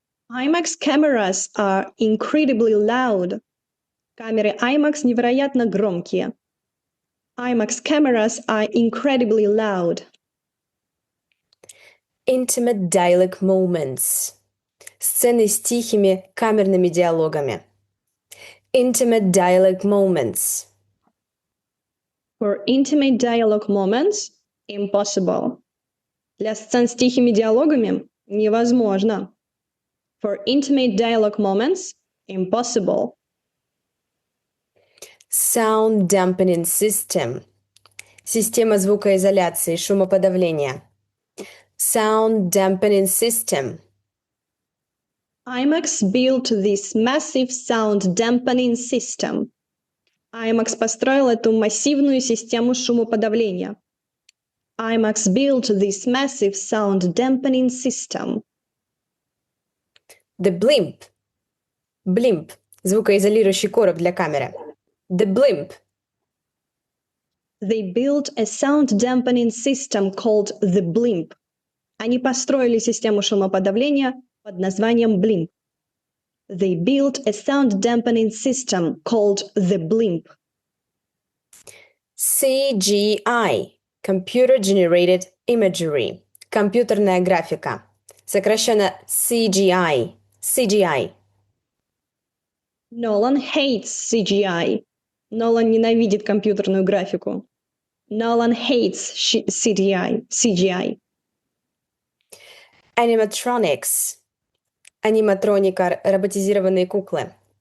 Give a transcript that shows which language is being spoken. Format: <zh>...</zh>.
<en>IMAX cameras are incredibly loud.</en> <ru>Камеры IMAX невероятно громкие.</ru> <en>IMAX cameras are incredibly loud. Intimate dialogue moments.</en> <ru>Сцены с тихими камерными диалогами.</ru> <en>Intimate dialogue moments. For intimate dialogue moments, impossible.</en> <ru>Для сцен с тихими диалогами невозможно.</ru> <en>For intimate dialogue moments, impossible. Sound dampening system.</en> <ru>Система звукоизоляции, шумоподавления.</ru> <en>Sound dampening system. IMAX built this massive sound dampening system.</en> <ru>IMAX построил эту массивную систему шумоподавления.</ru> <en>IMAX built this massive sound dampening system. The blimp. Blimp.</en> <ru>Звукоизолирующий короб для камеры.</ru> <en>The blimp. They built a sound dampening system called the blimp.</en> <ru>Они построили систему шумоподавления под названием blimp.</ru> <en>They built a sound dampening system called the blimp. CGI. Computer Generated Imagery.</en> <ru>Компьютерная графика. Сокращенно CGI.</ru> <en>CGI. Nolan hates CGI.</en> <ru>Нолан ненавидит компьютерную графику.</ru> <en>Nolan hates CGI. Animatronics.</en> <ru>Аниматроника, роботизированные куклы.</ru>